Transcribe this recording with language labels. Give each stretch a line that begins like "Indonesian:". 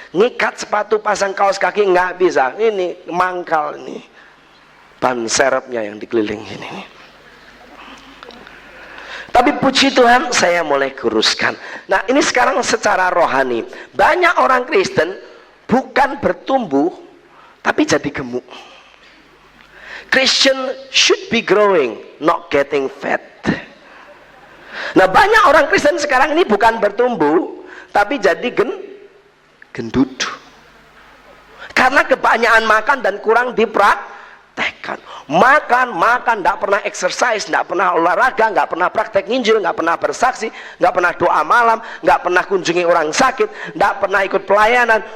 Indonesian: Ngikat sepatu, pasang kaos kaki nggak bisa. Ini mangkal ini, ban serepnya yang dikeliling ini. Tapi puji Tuhan, saya mulai kuruskan. Nah ini sekarang secara rohani, banyak orang Kristen bukan bertumbuh, tapi jadi gemuk.
English: Christian should be growing, not getting fat.
Indonesian: Nah banyak orang Kristen sekarang ini bukan bertumbuh, tapi jadi gendut. Karena kebanyakan makan dan kurang dipraktekkan. Makan, tidak pernah exercise, tidak pernah olahraga, tidak pernah praktek nginjil, tidak pernah bersaksi, tidak pernah doa malam, tidak pernah kunjungi orang sakit, tidak pernah ikut pelayanan.